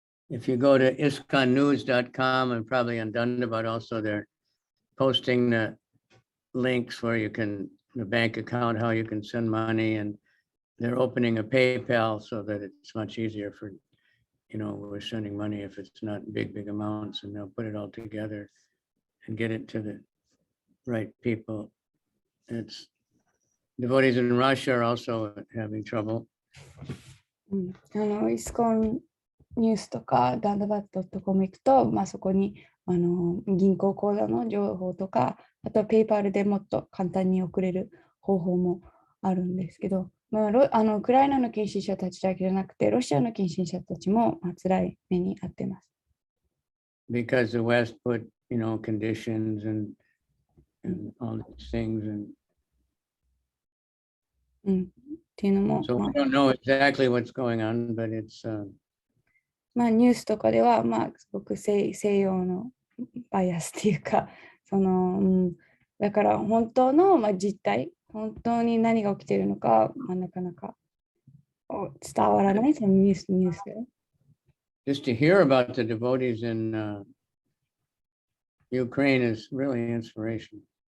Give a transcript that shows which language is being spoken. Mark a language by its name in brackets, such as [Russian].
[English] If you go to iskonnews.com and probably on Dundabat also, they're posting the links where you can, the bank account, how you can send money, and they're opening a PayPal so that it's much easier for, we're sending money if it's not big amounts, and they'll put it all together and get it to the right people. It's devotees in Russia are also having trouble. [Japanese] イスコンニュースとかダンダバット.com行くと、そこに銀行口座の情報とか、あとはペイパールでもっと簡単に送れる方法もあるんですけど、ウクライナの献身者たちだけじゃなくて、ロシアの献身者たちも辛い目に遭っています。 [English] Because the West put, conditions and all these things and [Japanese] っていうのも、 [English] so we don't know exactly what's going on, but it's [Japanese] ニュースとかでは、すごく西洋のバイアスっていうか、だから本当の、実態、本当に何が起きているのか、なかなか伝わらない、そのニュースで。 [English] Just to hear about the devotees in Ukraine is really inspiration.